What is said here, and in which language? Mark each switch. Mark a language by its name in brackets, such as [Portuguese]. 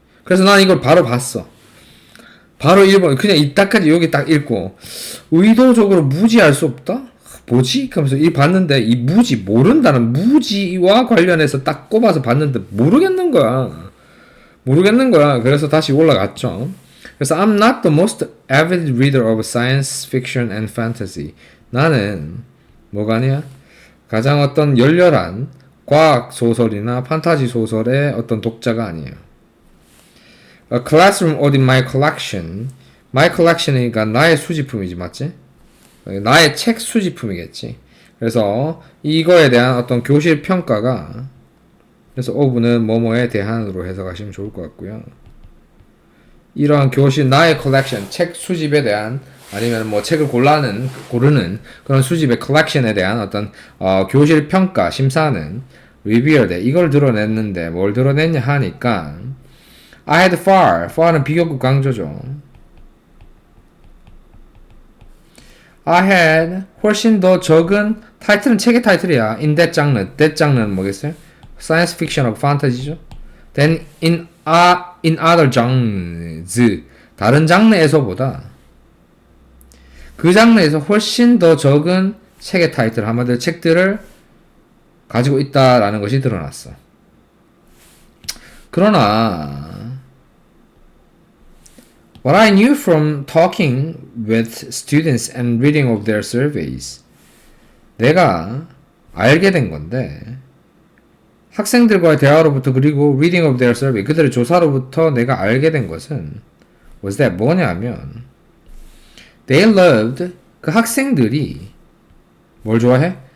[Korean] 그래서 난 이걸 바로 봤어. 바로 1번 그냥 이따까지 여기 딱 읽고 의도적으로 무지할 수 없다? 뭐지? 그러면서 이 봤는데 이 무지 모른다는 무지와 관련해서 딱 꼽아서 봤는데 모르겠는 거야. 모르겠는 거야. 그래서 다시 올라갔죠. 그래서 [English] I'm not the most avid reader of science fiction and fantasy. [Korean] 나는 뭐가 아니야? 가장 어떤 열렬한 과학 소설이나 판타지 소설의 어떤 독자가 아니에요. [English] A classroom or in my collection. [Korean] My collection이니까 나의 수집품이지, 맞지? 나의 책 수집품이겠지. 그래서 이거에 대한 어떤 교실 평가가 그래서 of는 뭐뭐에 대한으로 해석하시면 좋을 것 같고요. 이러한 교실 나의 컬렉션 책 수집에 대한 아니면 뭐 책을 고르는 그런 수집의 컬렉션에 대한 어떤 교실 평가 심사는 revealed 이걸 드러냈는데 뭘 드러냈냐 하니까 [English] I had far [Korean] 는 비교급 강조죠. I had 훨씬 더 적은 타이틀은 책의 타이틀이야. In that 장르는 뭐겠어요? Science fiction하고 판타지죠. [English] Then in other genres [Korean] 다른 장르에서보다 그 장르에서 훨씬 더 적은 책의 타이틀 한마디로 책들을 가지고 있다라는 것이 드러났어. 그러나 [English] What I knew from talking with students and reading of their surveys. [Korean] 내가 알게 된 건데 학생들과의 대화로부터 그리고 [English] reading of their survey [Korean] 그들의 조사로부터 내가 알게 된 것은 [English] was that [Korean] 뭐냐면 [English] they loved [Korean] 그 학생들이 뭘 좋아해?